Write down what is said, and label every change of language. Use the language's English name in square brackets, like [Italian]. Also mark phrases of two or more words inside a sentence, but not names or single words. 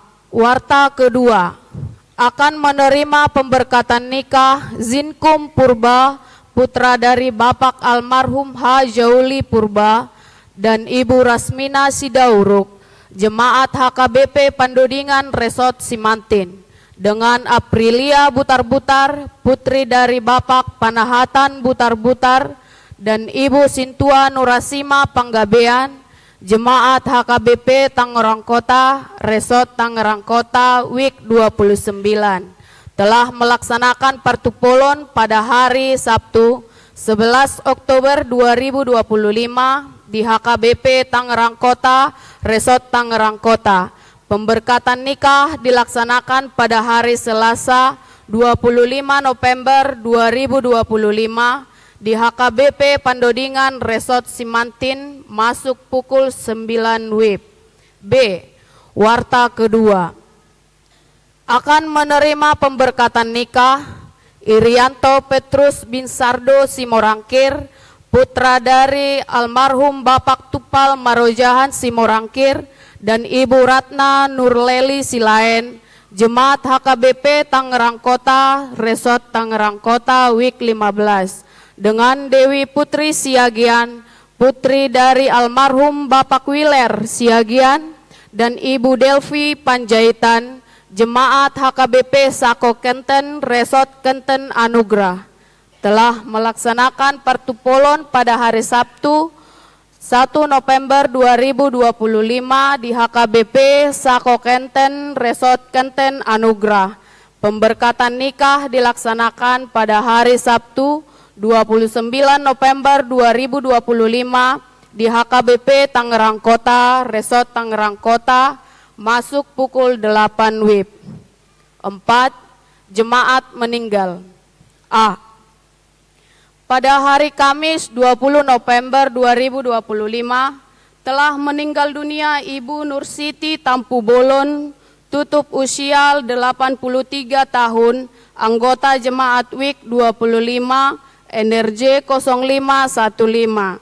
[Indonesian] Warta kedua, akan menerima pemberkatan nikah Zinkum Purba, putra dari Bapak almarhum H. Jauli Purba, dan Ibu Rasmina Sidauruk, jemaat HKBP Pandodingan Resort Simantin, dengan Aprilia Butar-Butar, putri dari Bapak Panahatan Butar-Butar, dan Ibu Sintua Nurasima Panggabean, jemaat HKBP Tangerang Kota, Resort Tangerang Kota, WIK 29, telah melaksanakan partupolon pada hari Sabtu 11 Oktober 2025 di HKBP Tangerang Kota, Resort Tangerang Kota. Pemberkatan nikah dilaksanakan pada hari Selasa 25 November 2025 di HKBP Pandodingan Resort Simantin, masuk pukul 9 WIB. B. Warta kedua, akan menerima pemberkatan nikah Irianto Petrus bin Sardo Simorangkir, putra dari almarhum Bapak Tupal Marojahan Simorangkir, dan Ibu Ratna Nurleli Silaen, jemaat HKBP Tangerang Kota, Resort Tangerang Kota, WIK 15, dengan Dewi Putri Siagian, putri dari almarhum Bapak Wiler Siagian, dan Ibu Delvi Panjaitan, jemaat HKBP Sako Kenten, Resort Kenten Anugrah, telah melaksanakan partupolon pada hari Sabtu 1 November 2025 di HKBP Sako Kenten, Resort Kenten Anugrah. Pemberkatan nikah dilaksanakan pada hari Sabtu 29 November 2025 di HKBP Tangerang Kota, Resort Tangerang Kota, masuk pukul 8 WIB. 4. Jemaat meninggal. A. Pada hari Kamis 20 November 2025 telah meninggal dunia Ibu Nursiti Tampu Bolon, tutup usia 83 tahun, anggota jemaat WIK 25, NRJ 0515.